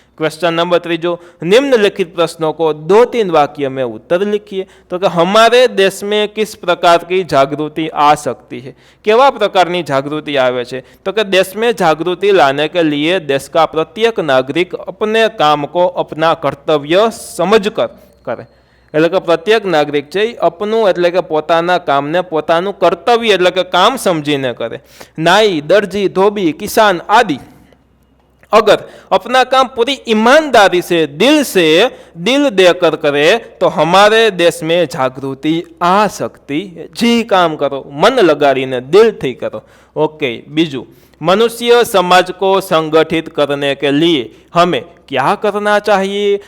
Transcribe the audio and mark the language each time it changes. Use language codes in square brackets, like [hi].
[hi] Question number 3, निम्नलिखित प्रश्नों को 2-3 वाक्य में उत्तर लिखिए। तो कि हमारे देश में किस प्रकार की जागृति आ सकती है? केवा प्रकार की जागृति आवे छे? तो कि देश में जागृति लाने के लिए देश का प्रत्येक नागरिक अपने काम को अपना कर्तव्य समझकर करे। [gu] એટલે કે પ્રત્યેક નાગરિક છે अपनू એટલે કે પોતાના કામને પોતાનું કર્તવ્ય એટલે કે કામ સમજીને કરે। [hi] નાઈ, દરજી, ધોબી, કિસાન आदि अगर अपना काम पूरी ईमानदारी से दिल देकर करे तो हमारे देश में जागृति आ सकती है। जी काम करो, [gu] मन लगाड़ीने दिल थी करो। [hi] ओके, बीजू, मनुष्य समाज को संगठित करने के लिए हमें क्या करना चाहिए?